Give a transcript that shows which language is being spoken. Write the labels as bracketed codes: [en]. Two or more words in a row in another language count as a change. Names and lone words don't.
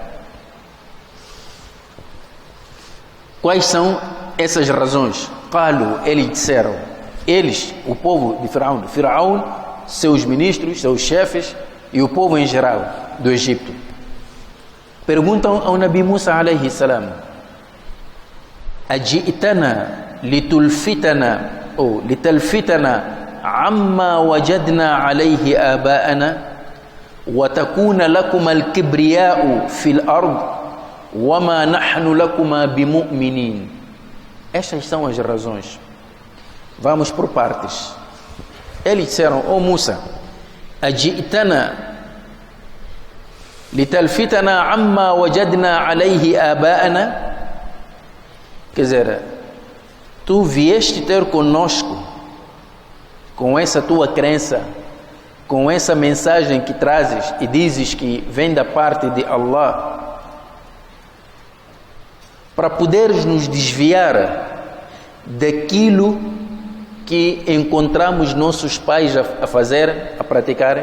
[pt] Quais são essas razões? Eles disseram, eles, o povo de Firaun, seus ministros, seus chefes e o povo em geral do Egito, perguntam ao Nabi Musa [ar] عليه السلام: أجئتنا لتلفتنا [pt] ou [ar] لتلفتنا عما وجدنا عليه آباءنا وتكون لكم الكبرياء في الأرض وما نحن لكما بمؤمنين. [pt] Estas são as razões. Vamos por partes. Eles disseram: ó Musa, [ar] أجئتنا لتلفتنا عما وجدنا عليه آباءنا. [pt] Quer dizer, tu vieste ter conosco com essa tua crença, com essa mensagem que trazes e dizes que vem da parte de Allah, para poderes nos desviar daquilo que encontramos nossos pais a fazer, a praticarem.